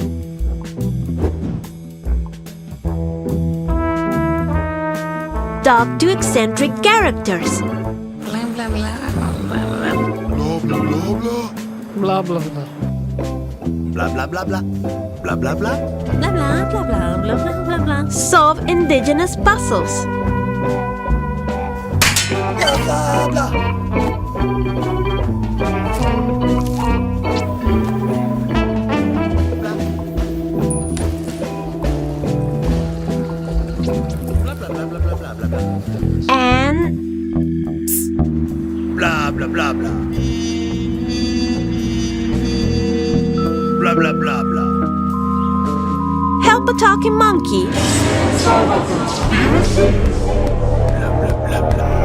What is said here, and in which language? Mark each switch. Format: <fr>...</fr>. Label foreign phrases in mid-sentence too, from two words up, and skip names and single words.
<en>Talk to eccentric characters. Bla bla bla bla Bla bla bla. bla bla bla bla bla bla bla. Blah blah blah blah blah blah blah blah. Solve indigenous puzzles. Bla bla bla. Bla bla bla bla bla bla bla bla. And Bla bla bla bla. Bla bla bla bla. help a talking monkey. Bla bla bla bla.</en>